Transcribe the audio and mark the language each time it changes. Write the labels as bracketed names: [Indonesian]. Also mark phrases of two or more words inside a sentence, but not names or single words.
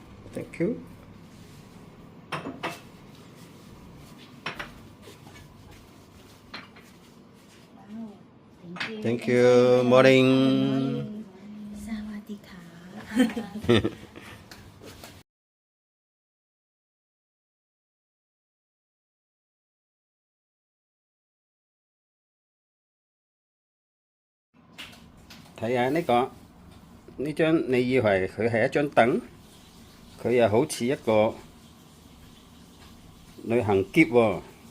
[English] Thank you. Thank you. Morning. [Thai] สวัสดีค่ะ [Cantonese] 睇下呢個呢張，你以為佢係一張凳，佢又好似一個旅行篋喎。